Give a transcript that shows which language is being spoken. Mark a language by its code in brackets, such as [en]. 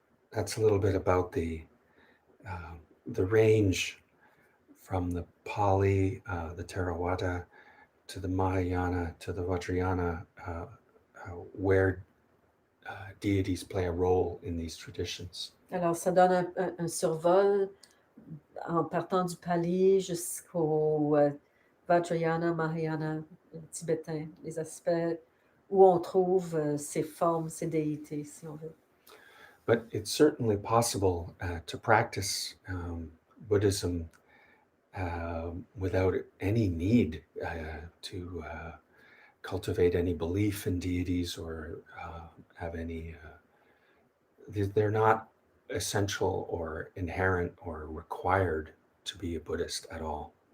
[en] that's a little bit about the range from the Pali, the Theravada, to the Mahayana, to the Vajrayana, where deities play a role in these traditions. [fr] Alors, ça donne un survol en partant du Pali jusqu'au Vajrayana, Mahayana, tibétain, les aspects où on trouve ces formes, ces déités, si on veut. [en] But it's certainly possible to practice Buddhism without any need to cultivate any belief in deities or have any... they're not essential or inherent or required to be a Buddhist at all.